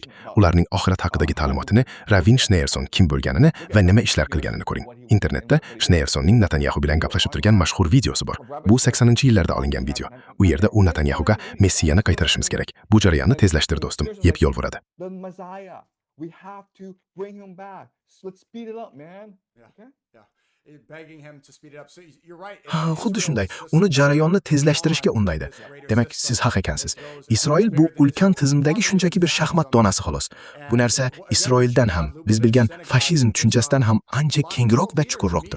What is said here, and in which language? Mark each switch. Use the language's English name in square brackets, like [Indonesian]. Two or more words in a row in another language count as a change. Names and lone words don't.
[Uzbek] Ularning oxirat haqidagi ta'limotini, Ravin Schneerson kim bo'lganini va nima ishlar qilganini ko'ring. Internetda Schneersonning Netanyahu bilan gaplashib turgan mashhur videosi bor. Bu 80-yillarda olingan video. U yerda u Netanyahuga Messiyani qaytarishimiz kerak. Bu jarayonni tezlashtir do'stim, yeb yo'lvoradi. [English] We have to bring him back. Let's speed it up, man. Okay? [Uzbek] Xuddi shunday, uni jarayonni tezlashtirishga undaydi. Demak, siz haq ekansiz. Isroil bu ulkan tizimdagi shunchaki bir shaxmat donasi xolos. Bu narsa Isroildan ham, biz bilgan fashizm tushunchasidan ham ancha kengroq va chuqurroqdir.